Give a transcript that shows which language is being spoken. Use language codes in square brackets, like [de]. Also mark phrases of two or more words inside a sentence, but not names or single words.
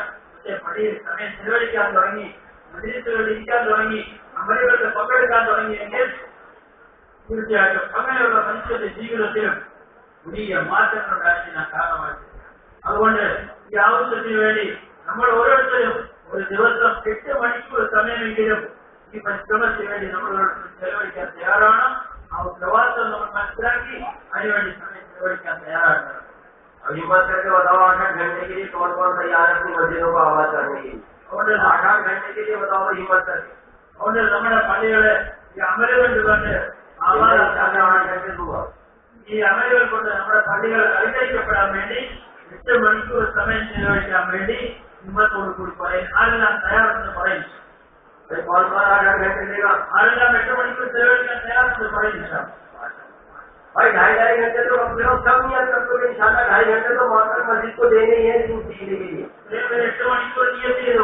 [ml] പക്ഷേ പള്ളിയിൽ സമയം ചെലവഴിക്കാൻ തുടങ്ങി, മജ്‌ലിസുകളിൽ ഇരിക്കാൻ തുടങ്ങി, അമലുകളിൽ പങ്കെടുക്കാൻ തുടങ്ങിയെങ്കിൽ തീർച്ചയായിട്ടും അങ്ങനെയുള്ള മനുഷ്യരുടെ ജീവിതത്തിലും വലിയ മാറ്റങ്ങൾ ഉണ്ടാക്കിയ കാരണമായിട്ട്. അതുകൊണ്ട് ഈ ആവശ്യത്തിന് വേണ്ടി നമ്മൾ ഓരോരുത്തരും ഒരു ദിവസം 8 മണിക്കൂർ സമയമെങ്കിലും ഈ പരിശ്രമത്തിന് വേണ്ടി നമ്മൾ ചെലവഴിക്കാൻ തയ്യാറാണ്. ആ ഉത്തരവാദിത്വം നമ്മൾ മനസ്സിലാക്കി അതിനുവേണ്ടി സമയം ചെലവഴിക്കാൻ തയ്യാറാണ്. [hi] हिम्मत करके बताओ 8-8 घंटे के लिए कौन कौन तैयार है अपनी मस्जिदों को आबाद करने के लिए? 8-8 घंटे के लिए बताओ हिम्मत करके. [ml] അതുകൊണ്ട് നമ്മുടെ പള്ളികളെ ഈ അമലുകൾ കൊണ്ട് [hi] 8 घंटे दूंगा. [ml] ഈ അമലുകൾ കൊണ്ട് നമ്മുടെ പള്ളികൾ അലങ്കരിക്കപ്പെടാൻ വേണ്ടി 8 മണിക്കൂർ സമയം ചെലവഴിക്കാൻ വേണ്ടി ഹിമ്മത്തോടു കൂടി പറയും. ആരെല്ലാം തയ്യാറെന്ന് പറയും. [hi] कौन कौन 8-8 घंटे देगा? [ml] ആരെല്ലാം 8 മണിക്കൂർ ചെലവഴിക്കാൻ തയ്യാറെന്ന് പറയും. [hi] भाई 2.5 घंटे तो कम से कम सब नियत कर दो इंशाल्लाह. 2.5 घंटे तो मोहतरम मस्जिद को देने ही है सीखने के लिए. [ml] 8 മണിക്കൂർ നിയത്ത് ചെയ്തു.